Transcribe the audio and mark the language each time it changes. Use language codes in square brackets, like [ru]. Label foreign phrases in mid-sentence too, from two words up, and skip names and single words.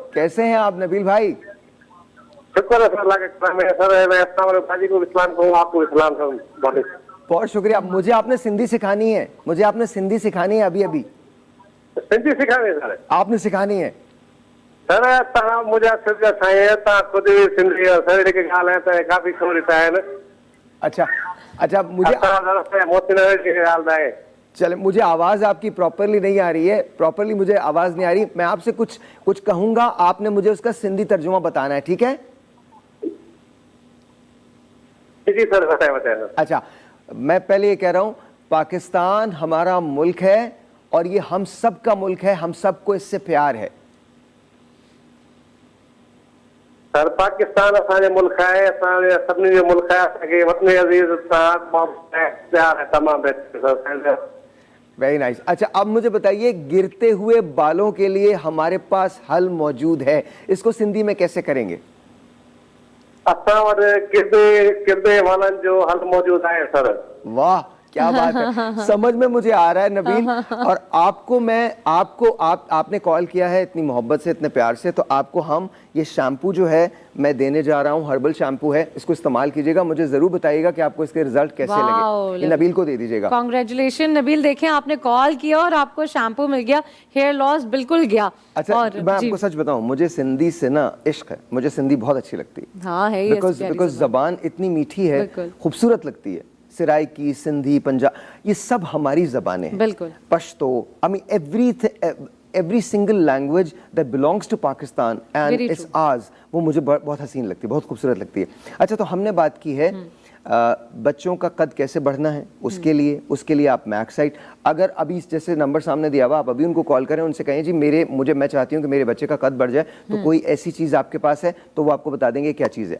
[ur] کیسے ہیں آپ نبیل بھائی? شکر ہے سر، اللہ کا کرم ہے سر۔ میں [ar] السلام علیکم [ur] باجی کو اسلام کہوں، آپ کو اسلام سر. بہت شکریہ. مجھے آپ نے سندھی سکھانی ہے، مجھے آپ نے سندھی سکھانی ہے ابھی ابھی. سندھی سکھانی ہے سر? آپ نے سکھانی ہے [sd] सर तव्हां मुझा सिंध जा साईं आहियो, तव्हां खुद भी सिंधी आहियो सर, जेके ॻाल्हि आहे त काफ़ी ख़बर आहिनि। [ur] اچھا مجھے [sd] मोहसिन जेके ॻाल्हि आहे। [ur] چلے، مجھے آواز آپ کی پراپرلی نہیں آ رہی ہے، پراپرلی مجھے آواز نہیں آ رہی. میں آپ سے کچھ کہوں گا، آپ نے مجھے اس کا سندھی ترجمہ بتانا ہے، ٹھیک ہے? جی سر، بتائے. اچھا، میں پہلے یہ کہہ رہا ہوں، پاکستان ہمارا ملک ہے اور یہ ہم سب کا ملک ہے، ہم سب کو اس سے پیار ہے. [sd] सर पाकिस्तान असांजो मुल्क है, असांजे सभिनी जो मुल्क है, असांखे वतन अज़ीज़ सां प्यार है तमाम बेहतर। [en] Very nice. [ur] اچھا، اب مجھے بتائیے، گرتے ہوئے بالوں کے لیے ہمارے پاس حل موجود ہے، اس کو سندھی میں کیسے کریں گے? [sd] असां वटि किरदे वालनि जो हल मौजूद है सर। [ur] واہ، کیا بات ہے، سمجھ میں مجھے آ رہا ہے نبیل. اور آپ نے کال کیا ہے اتنی محبت سے، اتنے پیار سے، تو آپ کو ہم یہ شیمپو جو ہے میں دینے جا رہا ہوں, [en] herbal shampoo [ur] ہے، اس کو استعمال کیجیے گا. مجھے ضرور بتائیے گا کہ آپ کو اس کے رزلٹ کیسے لگے. یہ نبیل کو دے دیجیے گا. کانگریچولیشن نبیل، دیکھیں آپ نے کال کیا اور آپ کو شیمپو مل گیا, [en] hair loss [ur] بالکل گیا. اچھا, اور میں آپ کو سچ بتاؤں، مجھے سندھی سے نا عشق ہے، مجھے سندھی بہت اچھی لگتی ہے. ہاں ہے, بکاز زبان اتنی میٹھی ہے، خوبصورت لگتی ہے. سرائیکی، سندھی، پنجاب، یہ سب ہماری زبانیں ہیں. بالکل. پشتو, [en] I mean every single language that belongs to Pakistan and it's ours, [ur] وہ مجھے بہت حسین لگتی ہے، بہت خوبصورت لگتی ہے. اچھا، تو ہم نے بات کی ہے بچوں کا قد کیسے بڑھنا ہے، اس کے لیے آپ میکسائٹ، اگر ابھی جیسے نمبر سامنے دیا ہوا، آپ ابھی ان کو کال کریں، ان سے کہیں جی میں چاہتی ہوں کہ میرے بچے کا قد بڑھ جائے، تو کوئی ایسی چیز آپ کے پاس ہے تو وہ آپ کو بتا دیں گے کیا چیز ہے.